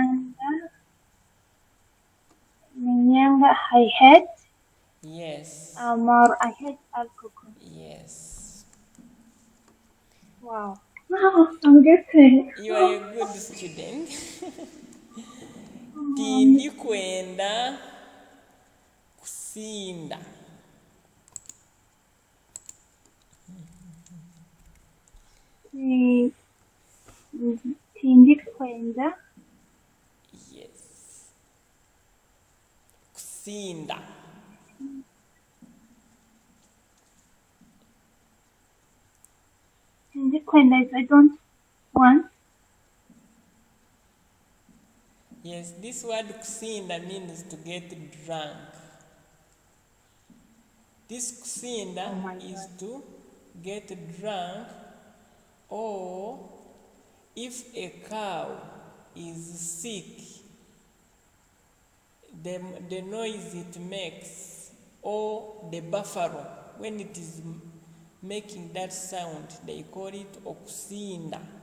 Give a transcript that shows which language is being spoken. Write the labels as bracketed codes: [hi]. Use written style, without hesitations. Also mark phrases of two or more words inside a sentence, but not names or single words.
[en] Ninyanga I hate. Yes. I hate alcohol. Yes. Wow. I'm getting. You are a good student. [nyn] tindi kwenda kusinda. Tindi kwenda Yes. Kusinda. tindi kwenda [en] is I don't want. Yes, this word kusinda means to get drunk. This kusinda Oh my is God. to get drunk, or if a cow is sick, the noise it makes, or the buffalo, when it is making that sound, they call it okusinda.